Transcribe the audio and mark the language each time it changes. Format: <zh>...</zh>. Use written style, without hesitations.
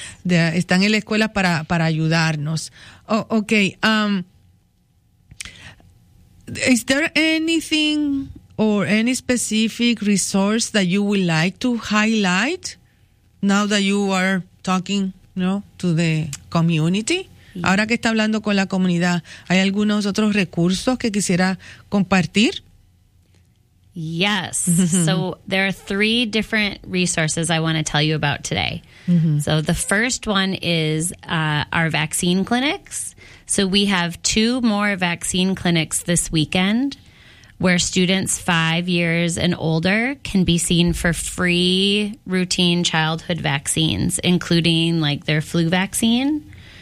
<es>Están en la escuela para ayudarnos.</es> <en>Oh, okay. Is there anything or any specific resource that you would like to highlight now that you are talking, to the community?</en> <es>Ahora que está hablando con la comunidad, ¿hay algunos otros recursos que quisiera compartir?</es> <en>Yes. So there are three different resources I want to tell you about today. Mm-hmm. So the first one is our vaccine clinics. So we have two more vaccine clinics this weekend where students 5 years and older can be seen for free routine childhood vaccines, including like their flu vaccine.</en>